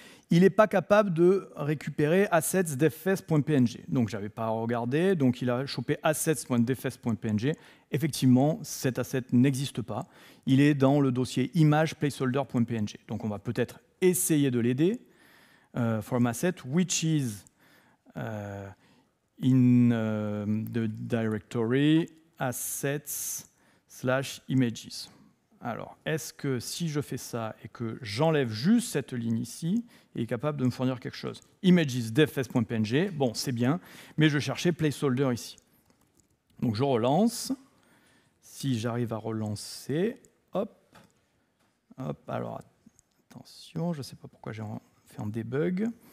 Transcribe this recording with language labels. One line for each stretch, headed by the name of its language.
French: Il n'est pas capable de récupérer assets.defs.png. Donc je n'avais pas regardé. Donc il a chopé assets.defs.png. Effectivement, cet asset n'existe pas. Il est dans le dossier image placeholder.png. Donc on va peut-être essayer de l'aider.
English: From asset, which is in the directory assets/images.
French: Alors, est-ce que si je fais ça et que j'enlève juste cette ligne ici, il est capable de me fournir quelque chose? Images.defs.png, bon, c'est bien, mais je cherchais placeholder ici. Donc je relance. Si j'arrive à relancer, hop, alors attention, je ne sais pas pourquoi j'ai fait en debug.